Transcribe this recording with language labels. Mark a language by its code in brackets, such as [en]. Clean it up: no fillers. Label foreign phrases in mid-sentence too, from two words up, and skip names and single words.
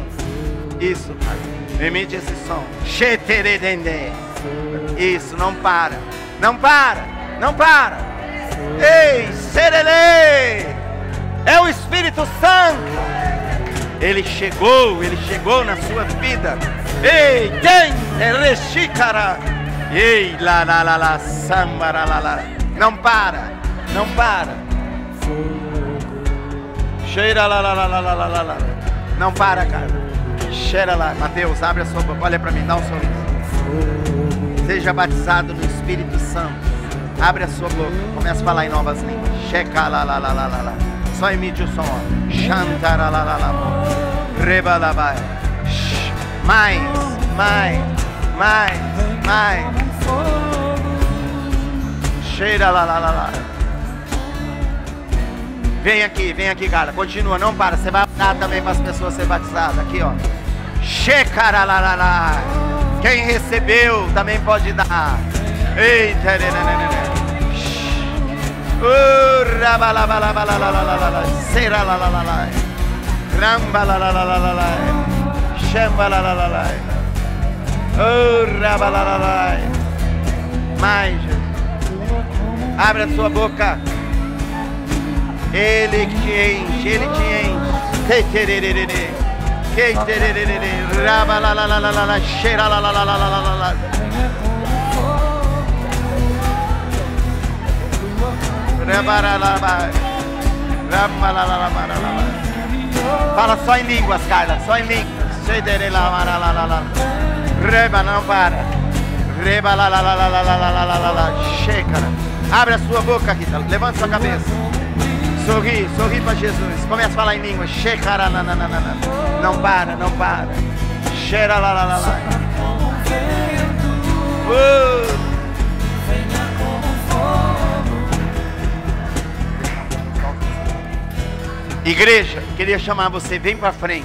[pt] Isso, Pai. Emite esse som. Isso, não para. Não para, não para. Ei, serelê. É o Espírito Santo. Ele chegou na sua vida. Ei, tem rechícara. Ei, la, sambara, la. Não para, não para. Cheira, la. Não para, cara. Cheira lá. Mateus, abre a sua boca. Olha para mim, dá um sorriso. Seja batizado no Espírito Santo. Abre a sua boca. Começa a falar em novas línguas. Checa, la. Só emite o som. Chantara, la. Reba, la, vai. Mais. Cheira, la. Vem aqui, cara. Continua, não para. Você vai dar também para as pessoas serem batizadas. Aqui, ó. Checara, la. Quem recebeu também pode dar. Eita, será la. Ramba la. Chamba la. Oh, raba la. Mais, Jesus. Abre a sua boca. Ele te enche, Ele te enche. Raba la la la la la, cheira la la la la la la la. Fala só em línguas, Carla, só em línguas. Reba, não para. Reba, la la la la la la la la la. Checa. Abre a sua boca, Rita. Levanta sua cabeça. Sorri, sorri para Jesus. Começa a falar em línguas. Checa, não para, não para. Cheira, la la la la. Igreja, queria chamar você, vem para frente.